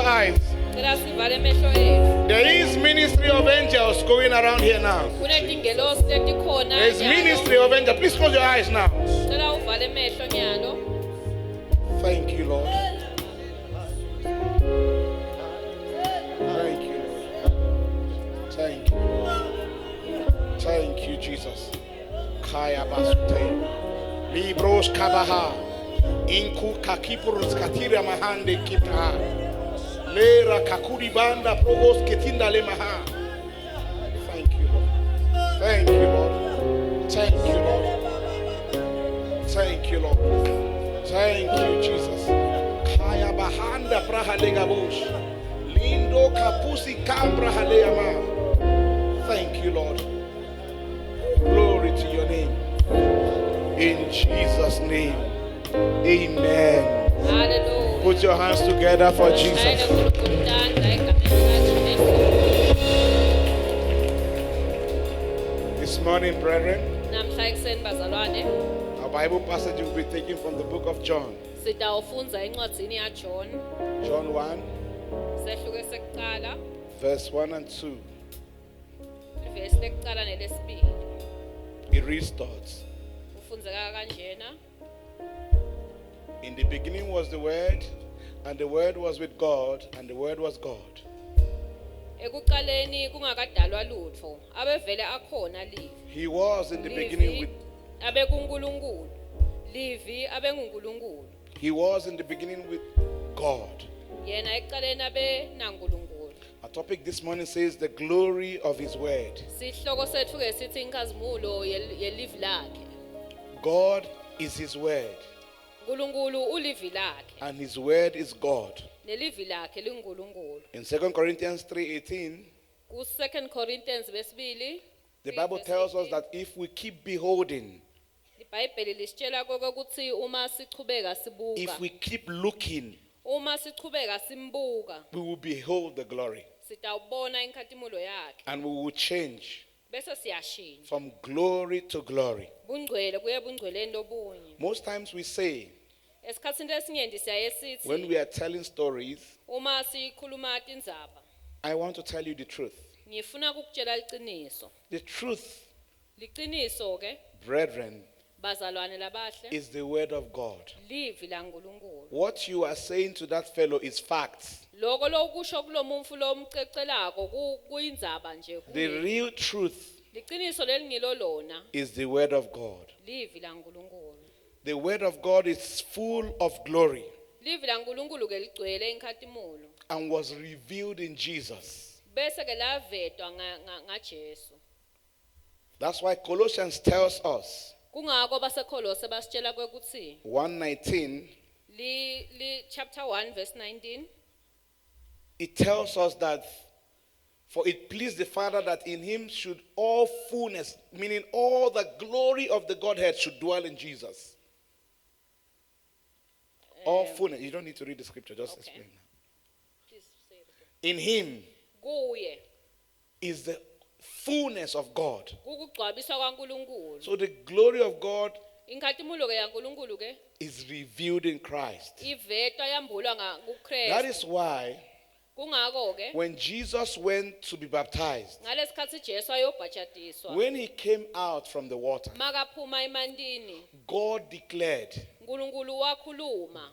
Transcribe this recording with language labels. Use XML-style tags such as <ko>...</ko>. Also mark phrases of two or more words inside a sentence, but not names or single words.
<en>eyes.</en> <ss>Cela sivale amehlo ethu.</ss> <en>There is ministry of angels going around here now.</en> <ss>Kunezingelosi letikhona</ss> <en>There is</en> <ss>nyalo.</ss> <en>ministry of angels. Please close your eyes now.</en> <ss>Cela uvale amehlo nyalo.</ss> <en>Thank you, Lord. Thank you, Lord. Thank you. Thank you, Jesus. Kaya basute. Libros kabaha. Inku kakipurus katira mahande kita. Lera kakuri banda progos ketinda le maha. Thank you, Lord. Thank you, Lord. Thank you, Lord. Thank you, Lord. Thank you, Jesus. Kaya bahanda prahalega bush. Lindo kapusi kambra haleama. Thank you, Lord. Glory to your name. In Jesus' name. Amen. Hallelujah. Put your hands together for Ayine Jesus.</en> <ss>uNkulunkulu uthanda egameni likaJesu.</ss> <en>This morning, brethren,</en> <ss>Namhla ekuseni bazalwane,</ss> <en>our Bible passage will be taken from the book of John.</en> <ss>sitawufunza encwadzini yaJohn,</ss> <en>John 1,</en> <ss>sehluke sekuqala,</ss> <en>verse 1 and 2.</en> <ss>ivesi lekuqala nelesibili.</ss> <en>It reads thoughts.</en> <ss>Kufunzeka kanjena.</ss> <en>In the beginning was the Word, and the Word was with God, and the Word was God.</en> <ss>Ekuqaleni kungakadalwa lutho, abevele akhona livi.</ss> <en>He was in the beginning with.</en> <ss>Abe kuNkulunkulu. Livi abe nguNkulunkulu.</ss> <en>He was in the beginning with God.</en> <ss>Yena ekuqaleni abe naNkulunkulu.</ss> <en>Our topic this morning says the glory of His Word.</en> <ss>Sihloko sethu ke sithi inkazimulo yelivi lakhe.</ss> <en>God is His Word,</en> <ss>uNkulunkulu ulivi lakhe.</ss> <en>and His Word is God.</en> <ss>Nelivi lakhe linguNkulunkulu.</ss> <en>In 2 Corinthians 3:18,</en> <ss>Ku 2 Corinthians besibili,</ss> <en>the Bible tells us that if we keep beholding,</en> <ss>iBhayibheli lisitshela ukuthi uma sichubeka sibuka,</ss> <en>if we keep looking,</en> <ss>uma sichubeka simbuka,</ss> <en>we will behold the glory,</en> <ss>sitawubona inkathimulo yakhe.</ss> <en>and we will change</en> <ss>Bese siyashintsha.</ss> <en>from glory to glory.</en> <ss>Bungcwele kuye bungcweleni lobunye.</ss> <en>Most times we say,</en> <ss>Esikhatsini lesinyenti siyaye</ss> <en>when</en> <ss>sithi</ss> <en>we are telling stories,</en> <ss>uma sikhuluma tindzaba,</ss> <en>I want to tell you the truth.</en> <ss>ngifuna ukukutshela iqiniso.</ss> <en>The truth,</en> <ss>Liqiniso ke</ss> <en>brethren,</en> <ss>bazalwane labahle,</ss> <en>is the Word of God.</en> <ss>livi laNkulunkulu.</ss> <en>What you are saying to that fellow is facts.</en> <ss>Lokho lokusho kulomuntu lomcecelako kuyindzaba nje.</ss> <en>The real truth</en> <ss>Liqiniso lelingilo lona,</ss> <en>is the Word of God.</en> <ss>livi laNkulunkulu.</ss> <en>The Word of God is full of glory</en> <ss>Livi laNkulunkulu ke ligcwele inkathimulo.</ss> <en>and was revealed in Jesus.</en> <ss>Bese ke lavetwa ngaJesu.</ss> <en>That's why Colossians tells us,</en> <ss>Kungako baseKolose basitshela ukuthi</ss> <en>1:19, chapter 1 verse 19, it tells us that for it pleased the Father that in him should all fullness, meaning all the glory of the Godhead, should dwell in Jesus. All fullness. You don't need to read the scripture, just Okay. explain. please say it again. In him</en> <ss>Kuye</ss> <en>is the fullness of God.</en> <ss>ukugcwabiswa kwaNkulunkulu.</ss> <en>So the glory of God</en> <ss>Inkathimulo ke yaNkulunkulu ke</ss> <en>is revealed in Christ.</en> <ss>ivetwa yambulwa</ss> <en>That</en> <ss>kuKristu.</ss> <en>is why</en> <ss>Kungako ke</ss> <en>when Jesus went to be baptized,</en> <ss>ngalesikhathi Jesu ayobhatshatiswa,</ss> <en>when he came out from the water,</en> <ss>makaphuma emantini,</ss> <en>God declared,</en> <ss>uNkulunkulu wakhuluma.</ss>